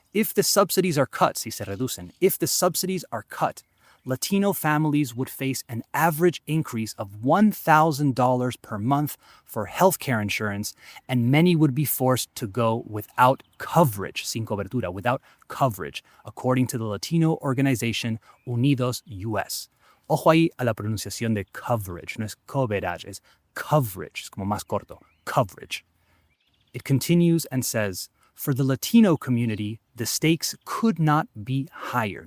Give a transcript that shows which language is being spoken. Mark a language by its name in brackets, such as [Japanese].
[English] If the subsidies are cut, [Spanish] si se reducen, [English] if the subsidies are cut, Latino families would face an average increase of $1,000 per month for healthcare insurance, and many would be forced to go without coverage, [Spanish] sin cobertura, [English] without coverage, according to the Latino organization Unidos US. [Spanish] Ojo ahí a la pronunciación de coverage, no es coverage, es coverage, es como más corto, coverage. [English] It continues and says, for the Latino community, the stakes could not be higher.